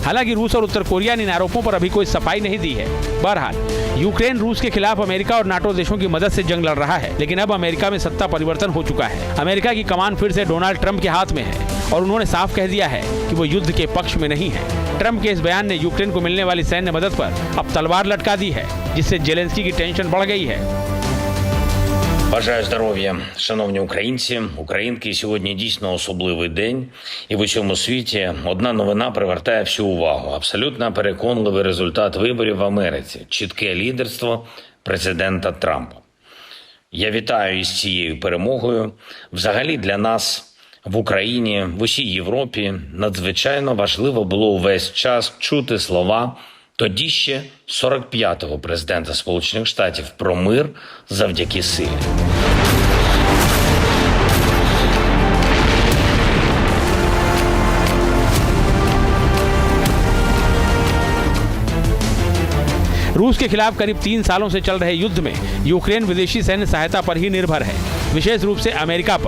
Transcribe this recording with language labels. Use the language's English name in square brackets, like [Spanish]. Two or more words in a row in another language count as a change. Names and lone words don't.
[Hindi] हालांकि रूस और उत्तर कोरिया ने इन आरोपों पर अभी कोई सफाई नहीं दी है। बहरहाल यूक्रेन रूस के खिलाफ अमेरिका और नाटो देशों की मदद से जंग लड़ रहा है, लेकिन अब अमेरिका में सत्ता परिवर्तन हो चुका है। अमेरिका की कमान फिर से डोनाल्ड ट्रंप के हाथ में है और उन्होंने साफ कह दिया है कि वो युद्ध के पक्ष में नहीं है। ट्रंप के इस बयान ने यूक्रेन को मिलने वाली सैन्य मदद पर अब तलवार लटका दी है, जिससे ज़ेलेंस्की की टेंशन बढ़ गई है। [Ukrainian] Бажаю здоров'я, шановні українці, українки. Сьогодні дійсно особливий день. І в усьому світі одна новина привертає всю увагу. Абсолютно переконливий результат виборів в Америці. Чітке лідерство президента Трампа. Я вітаю із цією перемогою. Взагалі для нас в Україні, в усій Європі надзвичайно важливо було увесь час чути слова тоді ще 45-го президента Сполучених Штатів про мир завдяки силі. [Hindi] रूस के खिलाफ करीब 3 सालों से चल रहे युद्ध में यूक्रेन विदेशी सैन्य सहायता पर ही निर्भर है, विशेष रूप से अमेरिका पर।